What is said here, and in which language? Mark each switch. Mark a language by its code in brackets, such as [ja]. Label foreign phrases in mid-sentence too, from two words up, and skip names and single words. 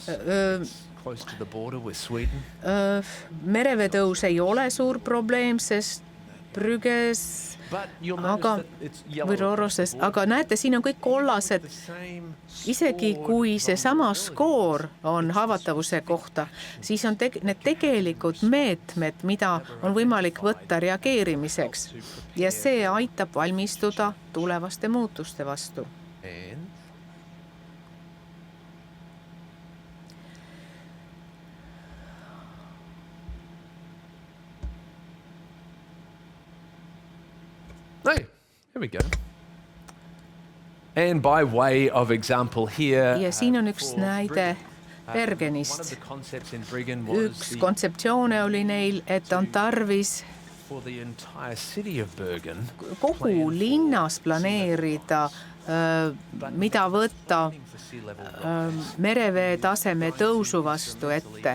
[et] Mereveetõus ei ole suur probleem, sest Brügges aga näete, siin on kõik kollased. Isegi kui see sama skoor on haavatavuse kohta, siis on need tegelikud meetmed, mida on võimalik võtta reageerimiseks. Ja see aitab valmistuda tulevaste muutuste vastu. [en] Here we go. And by way of example here, [et] ja siin on üks näide Bergenist. Üks kontseptsioone oli neil, et on tarvis kogu linnas planeerida, mida võtta merevee taseme tõusu vastu ette.